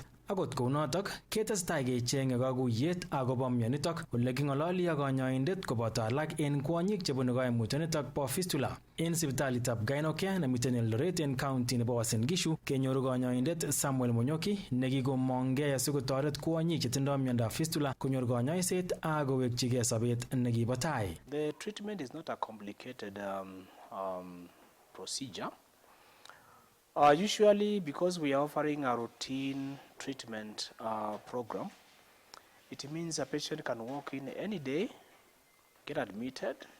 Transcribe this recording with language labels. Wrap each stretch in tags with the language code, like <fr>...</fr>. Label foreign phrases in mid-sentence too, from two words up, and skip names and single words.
<kln>Akot kounotok ketestai kecheng'e kakuyet akobo mionitok ole king'ololi ak kanyoindet koboto alak en kwonyik chebune koimutionitok bo fistula. En sipitalitab Gainocare nemiten Eldoret en county nebo Uasin Gishu kenyoru kanyoindet Samuel Munyoki nekikomongei asikotoret kwonyik chetindoi miondab fistula konyor konyoiset ak kowekchigei sobet nekibo tai.</kln> <en>The treatment is not a complicated procedure. Usually, because we are offering a routine treatment program, it means a patient can walk in any day, get admitted.</en>